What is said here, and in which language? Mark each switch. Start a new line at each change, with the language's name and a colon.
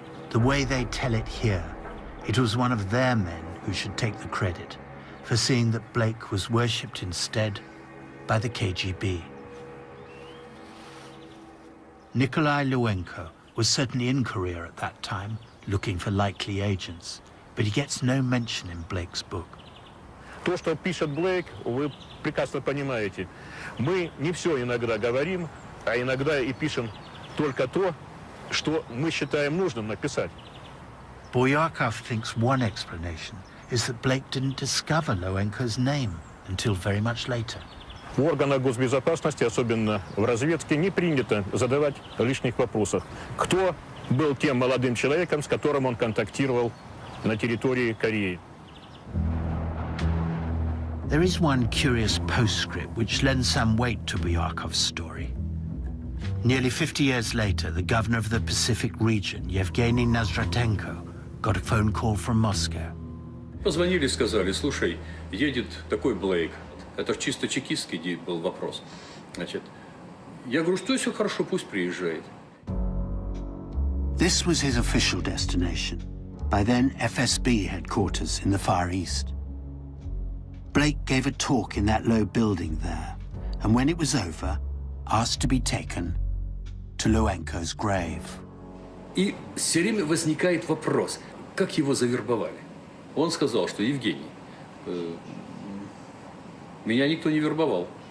English: The way they tell it here, it was one of their men who should take the credit for seeing that Blake was worshipped instead by the KGB. Nikolai Luenko was certainly in Korea at that time, looking for likely agents, but he gets no mention in Blake's book.
Russian: То, что пишет Блейк, вы прекрасно понимаете. Мы не все иногда говорим, а иногда и пишем только то, что мы считаем нужным написать.
English: Boyakov thinks one explanation is that Blake didn't discover Loenko's name until very much later.
Russian: В органах госбезопасности, особенно в разведке, не принято задавать лишних вопросов. Кто был тем молодым человеком, с которым он контактировал на территории Кореи?
English: There is one curious postscript which lends some weight to Boyakov's story. Nearly 50 years later, the governor of the Pacific region, Yevgeny Nazdratenko, got a phone call from Moscow.
Russian: Позвонили, сказали, слушай, едет такой Блейк. Это чисто чекистский был вопрос. Значит, я говорю, что все хорошо, пусть приезжает.
English: This was his official destination, by then FSB headquarters in the Far East. Blake gave a talk in that low building there, and when it was over, asked to be taken to Loenko's grave.
Russian: И все время возникает вопрос, как его завербовали. Он сказал, что Евгений, меня никто не вербовал.